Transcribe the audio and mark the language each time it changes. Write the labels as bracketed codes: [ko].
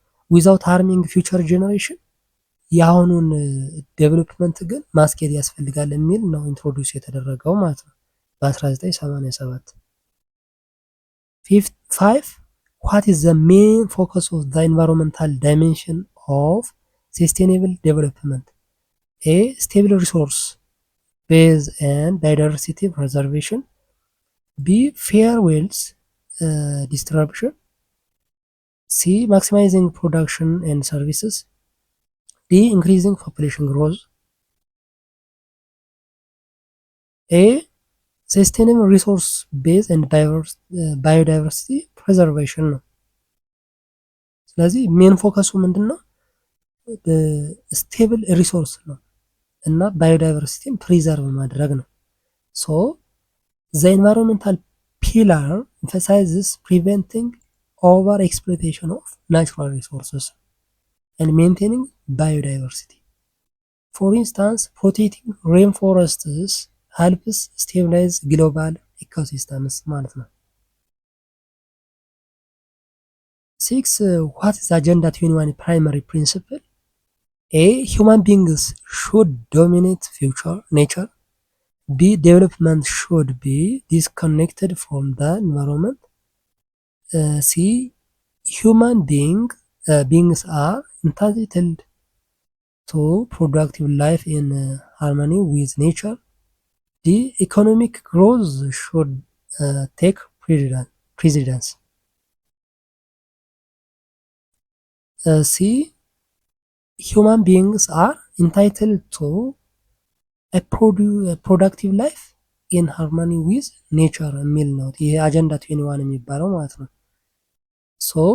[am] ዊዛውት ሃርሚንግ ፊውቸር ጀነሬሽን የአሁኑን ዴቨሎፕመንት ግን ማስኬድ ያስፈልጋል የሚል ነው ኢንትሮዲውስ የተደረገው ማለት ነው በ1987። [en] 5 what is the main focus of the environmental dimension of sustainable development? A stable resource base and biodiversity preservation, B fair wealth distribution, C maximizing production and services, D increasing population growth. A sustainable resource base and biodiversity preservation [am] ነው። ስለዚህ [en] ሜን ፎከሱ [am] ምንድነው? [en] ስቴብል ሪሶርስ [am] ነው እና [en] ባዮዳይቨርሲቲን ፕሪዘርቭ [am] ማድረግ ነው። [en] ሶ ዘ ኤንቫይሮንመንታል ፒላር ኤምፋሳይዝስ ፕሪቨንቲንግ ኦቨር ኤክስፕሎይቴሽን ኦፍ ናቹራል ሪሶርስስ ኤንድ ሜንቴኒንግ ባዮዳይቨርሲቲ። ፎር ኢንስታንስ ፕሮቴክቲንግ ሬን ፎረስትስ helps stabilize global ecosystems [am] ማለት ነው። [en] 6 what is agenda 21 primary principle? A human beings should dominate future nature, B development should be disconnected from the environment, C human beings are entitled to productive life in harmony with nature, The economic growth should take precedence. C human beings are entitled to a productive life in harmony with nature [am] የሚል ነው። ይሄ [en] አጀንዳ 21 [am] የሚባለው ማለት ነው። [en] ሶ